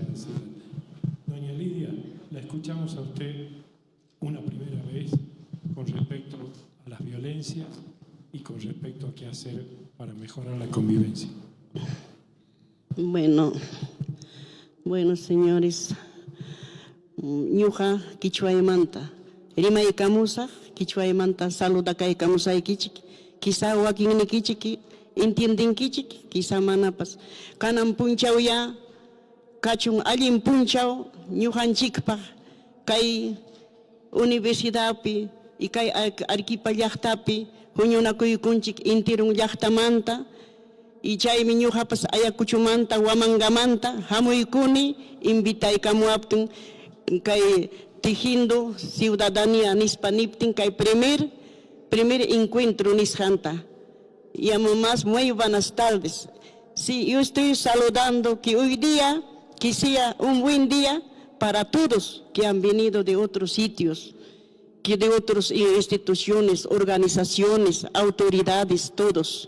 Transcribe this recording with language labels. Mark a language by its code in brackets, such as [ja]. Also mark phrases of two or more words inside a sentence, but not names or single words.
[es] Doña Lidia, la escuchamos a usted una primera vez con respecto a las violencias y con respecto a qué hacer para mejorar la convivencia. Bueno, señores, [qu] ñuqa Quichuaymanta, rimaykamusa Quichuaymanta saludakaykamusa ikichik, quizá wakinnikichik entiendenkichik, quizá manapas. Kanan punchawya, kachun allin punchaw, ñuqanchikpaq kay universidadpi y kay Arequipa llaqtapi huñunakuykunchik intirun llaqtamanta, y chaymi ñuqapas Ayacuchumanta, Huamangamanta hamuykuni invitaykamuaptin kay [es] tejiendo ciudadanía [qu] nispa niptin kay [es] primer encuentro [qu] nisqanta. [es] Llamo más, muy buenas tardes. Sí, yo estoy saludando que hoy día que sea un buen día para todos que han venido de otros sitios, que de otras instituciones, organizaciones, autoridades, todos.